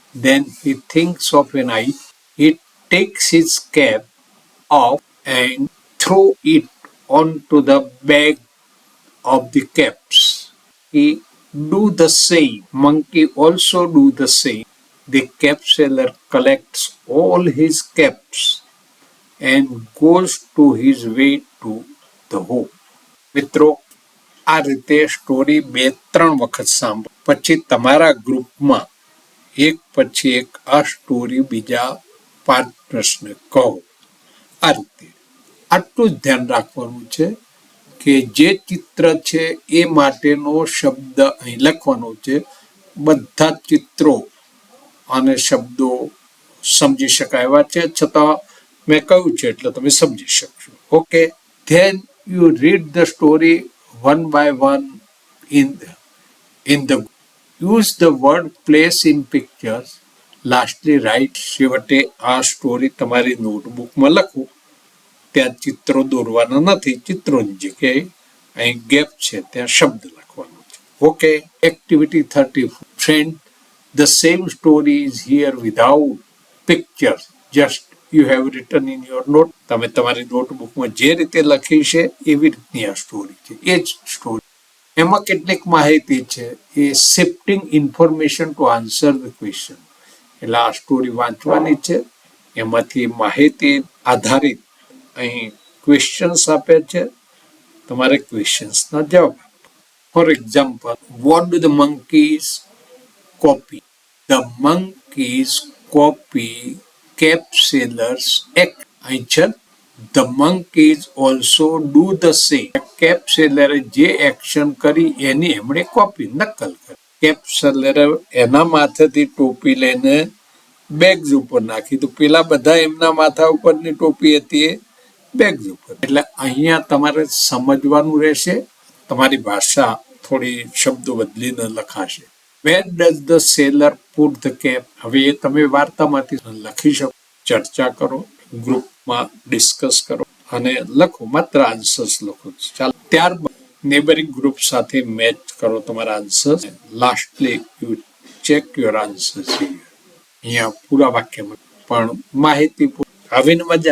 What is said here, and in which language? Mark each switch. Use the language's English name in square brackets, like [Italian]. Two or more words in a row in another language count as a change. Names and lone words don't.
[English] Then he thinks of an idea. He takes his cap off and throw it onto the bag of the caps. He do the same. Monkey also do the same. The cap seller collects all his caps and goes to his way to the home. [Gujarati] મિત્રો, આ રીતે સ્ટોરી 2-3 વખત સાંભળો પછી તમારા ગ્રુપમાં એક પછી એક આ સ્ટોરી બીજા 5 પ્રશ્ન કહો. આ રીતે આટલું જ ધ્યાન રાખવાનું છે કે જે ચિત્ર છે એ માટેનો શબ્દ અહીં લખવાનો છે. બધા ચિત્રો અને શબ્દો સમજી શકાય એવા છે, છતાં મેં કહ્યું છે એટલે તમે સમજી શકશો. [English] Okay, then you read the story one by one in the use the word place in pictures. Lastly, write. [Gujarati] છેવટે આ સ્ટોરી તમારી નોટબુકમાં લખો. ત્યાં ચિત્રો દોરવાના નથી, ચિત્રોની જગ્યાએ અહીં ગેપ છે ત્યાં શબ્દ લખવાનો છે. ઓકે, એક્ટિવિટી 34. [English] Friend, the same story is here without pictures. Just you have written in your note. [Gujarati] તમે તમારી નોટબુકમાં જે રીતે લખી છે એવી રીતની આ સ્ટોરી છે. એ જ સ્ટોરી એમાં કેટલીક માહિતી છે એ [English] shifting information to answer the question. [Gujarati] એટલે આ સ્ટોરી વાંચવાની છે, એમાંથી માહિતી આધારિત અહીં ક્વેશ્ચન્સ આપ્યા છે, તમારે ક્વેશ્ચન્સના જવાબ આપવા. [English] For example, what do the monkeys copy? The monkeys copy cap sellers act. [Gujarati] અહીં છે [English] the monkeys also do the same. cap seller [Gujarati] જે એક્શન કરી એની એમણે કોપી નકલ કરી. [English] cap seller [Gujarati] એના માથેથી ટોપી લઈને બેગ્સ ઉપર નાખી, તો પેલા બધા એમના માથા ઉપરની ટોપી હતી એ બેગ્સ ઉપર. એટલે અહીંયા તમારે સમજવાનું રહેશે. તમારી ભાષા થોડી શબ્દો બદલીને લખાશે. [English] Where does the seller put the cap? [Gujarati] હવે એ તમે વાર્તામાંથી લખી શકો, ચર્ચા કરો, ગ્રુપમાં ડિસ્કસ કરો અને લખો, માત્ર આન્સર્સ લખો. ચાલો, ત્યારબાદ [English] neighboring group [Gujarati] સાથે મેચ કરો તમારા આન્સર્સ. [English] Lastly you check your answers. [Gujarati] અહીંયા પૂરા વાક્યમાં પણ માહિતી આવીને મજા.